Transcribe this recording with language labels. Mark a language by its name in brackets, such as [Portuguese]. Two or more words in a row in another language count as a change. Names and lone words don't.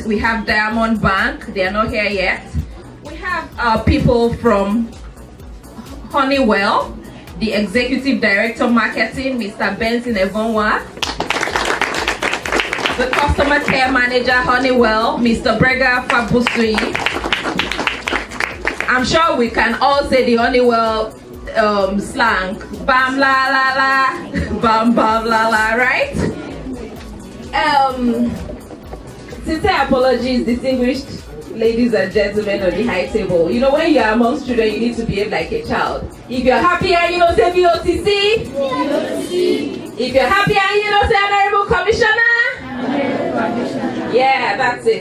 [English] We have Diamond Bank, they are not here yet. We have people from Honeywell, the Executive Director Marketing, Mr. Benson Evonwa, the Customer Care Manager Honeywell, Mr. Brega Fabusui. I'm sure we can all say the Honeywell slang, bam la la la, bam bam la la, right? Sincere apologies, distinguished ladies and gentlemen on the high table. You know, when you are amongst children, you need to behave like a child. If you're happy and you don't say VoTC, if you're happy and you don't say Honorable Commissioner, yeah, that's it.